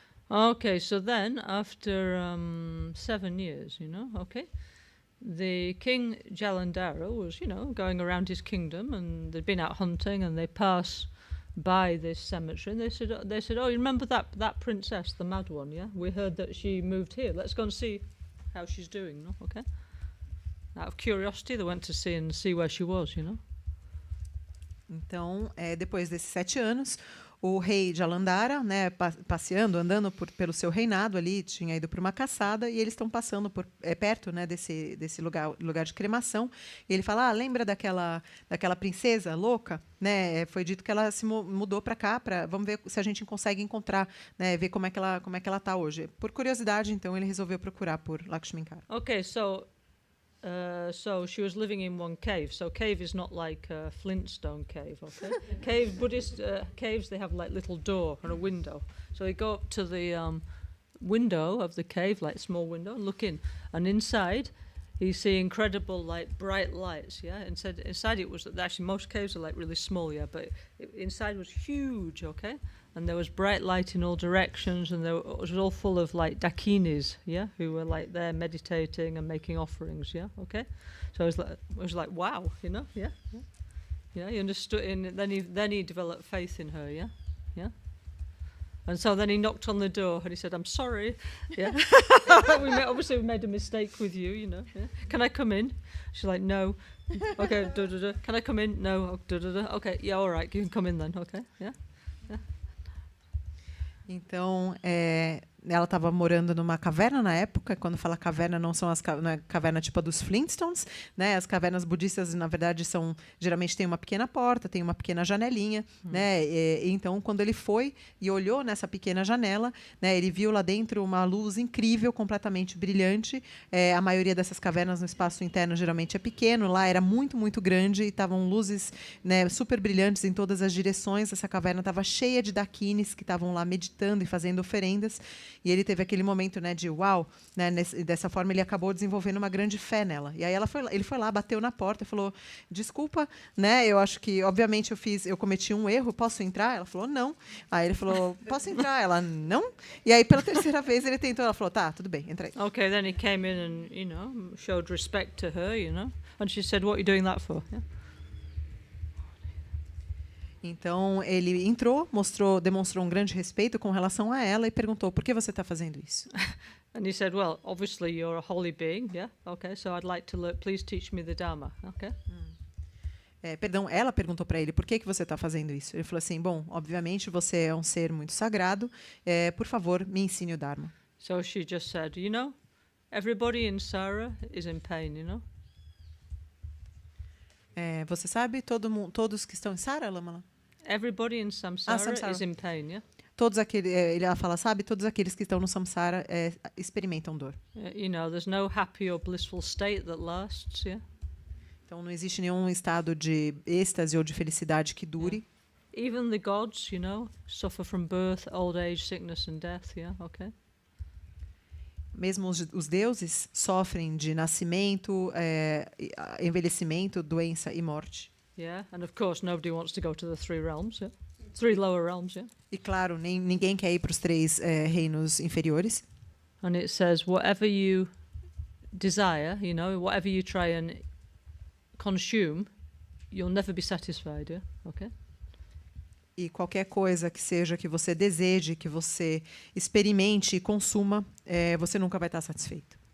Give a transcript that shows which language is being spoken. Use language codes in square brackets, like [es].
[en] Okay, so then after 7 years, okay. The King Jalandhara was, going around his kingdom, and they'd been out hunting, and they pass by this cemetery, and they said, "Oh, you remember that princess, the mad one? Yeah, we heard that she moved here. Let's go and see how she's doing." No, okay. Out of curiosity, they went to see where she was. [pt] Então, depois desses 7 anos, o rei de Alandara, né, passeando, andando pelo seu reinado ali, tinha ido para uma caçada e eles estão passando perto, né, desse lugar de cremação. E ele fala: lembra daquela princesa louca, né? Foi dito que ela se mudou para cá, vamos ver se a gente consegue encontrar, né, ver como é que ela está hoje. Por curiosidade, então ele resolveu procurar por Lakshminkara. [en] Okay, so she was living in one cave. So cave is not like a Flintstone cave, okay? Buddhist caves, they have like little door and a window. So they go up to the window of the cave, like small window, and look in. And inside, you see incredible, like bright lights. Yeah, inside it was actually most caves are like really small. Yeah, but inside was huge. Okay. And there was bright light in all directions, and it was all full of like dakinis, yeah, who were like there meditating and making offerings, yeah, okay. So it was like wow, you know, yeah. He understood, and then he developed faith in her, yeah. And so then he knocked on the door and he said, "I'm sorry, yeah, obviously we made a mistake with you, you know. Yeah? Can I come in?" She's like, "No." Okay, Can I come in? No. Okay, yeah, all right, you can come in then. Okay, yeah. [pt] Então, ela estava morando numa caverna na época. Quando fala caverna, não são não é caverna tipo a dos Flintstones, né? As cavernas budistas, na verdade, geralmente tem uma pequena porta, tem uma pequena janelinha, né? Então, quando ele foi e olhou nessa pequena janela, né, ele viu lá dentro uma luz incrível, completamente brilhante. A maioria dessas cavernas no espaço interno geralmente é pequeno. Lá era muito, muito grande e estavam luzes, né, super brilhantes em todas as direções. Essa caverna estava cheia de dakinis que estavam lá meditando e fazendo oferendas. E ele teve aquele momento, né, de uau, né, dessa forma ele acabou desenvolvendo uma grande fé nela. E aí ele foi lá, bateu na porta e falou: "Desculpa, né, eu acho que obviamente eu cometi um erro, posso entrar?" Ela falou: "Não." Aí ele falou: "Posso entrar?" Ela: "Não." E aí pela terceira vez ele tentou, ela falou: "Tá, tudo bem, entra aí." [en] Okay, then he came in and, you know, showed respect to her, you know. And she said, "What are you doing that for?" Yeah. [pt] Então ele entrou, demonstrou um grande respeito com relação a ela e perguntou: "Por que você está fazendo isso?" [en] And he said, "Well, obviously you're a holy being, yeah. Okay, so I'd like to learn. Please teach me the Dharma." Okay. [pt] Ela perguntou para ele: "Por que você está fazendo isso?" Ele falou assim: "Bom, obviamente você é um ser muito sagrado. Por favor, me ensine o Dharma." [en] So she just said, "You know, everybody in Sara is in pain, you know." [pt] Você sabe, todos que estão em Sara, Lamala? [en] Everybody in samsara, samsara. is in pain, yeah. [pt] Ela fala, sabe, todos aqueles que estão no samsara experimentam dor. [en] You know, there's no happy or blissful state that lasts, yeah. [pt] Então não existe nenhum estado de êxtase ou de felicidade que dure. [en] Even the gods, you know, suffer from birth, old age, sickness and death, yeah, okay. [pt] Mesmo os deuses sofrem de nascimento, envelhecimento, doença e morte. [en] Yeah, and of course nobody wants to go to the three realms, yeah. Three lower realms, yeah. [pt] E claro, ninguém quer ir para os 3 reinos inferiores. [en] And it says whatever you desire, you know, whatever you try and consume, you'll never be satisfied, yeah, okay. [pt] E qualquer coisa que seja que você deseje, que você experimente e consuma, você nunca vai estar satisfeito.